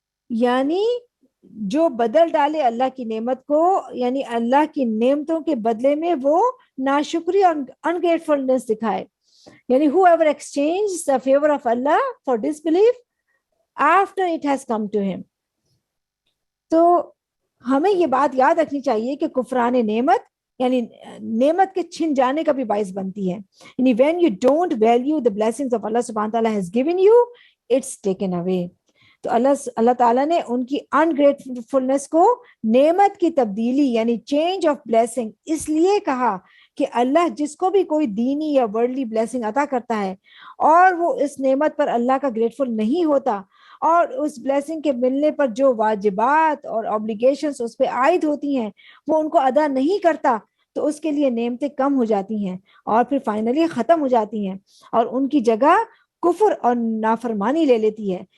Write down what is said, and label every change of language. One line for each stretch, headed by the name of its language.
Urdu: یعنی جو بدل ڈالے اللہ کی نعمت کو, یعنی اللہ کی نعمتوں کے بدلے میں وہ ناشکری اور ungratefulness دکھائے, یعنی
English: whoever exchanges the favor of Allah for disbelief after it has come to him.
Urdu: تو ہمیں یہ بات یاد رکھنی چاہیے کہ کفران نعمت یعنی نعمت کے چھن جانے کا بھی باعث بنتی ہے.
English: یعنی when you don't value the blessings of Allah subhanahu wa ta'ala has given you, it's taken away.
Urdu: تو اللہ تعالیٰ نے ان کی ungratefulness کو نعمت کی تبدیلی یعنی
English: change of blessing
Urdu: اس لیے کہا کہ اللہ جس کو بھی کوئی دینی یا ورلڈلی بلیسنگ عطا کرتا ہے اور وہ اس نعمت پر اللہ کا گریٹفل نہیں ہوتا اور اس بلیسنگ کے ملنے پر جو واجبات اور اوبلیگیشنز اس پہ عائد ہوتی ہیں وہ ان کو ادا نہیں کرتا تو اس کے لیے نعمتیں کم ہو جاتی ہیں اور پھر فائنلی ختم ہو جاتی ہیں اور ان کی جگہ کفر اور نافرمانی لے لیتی ہے.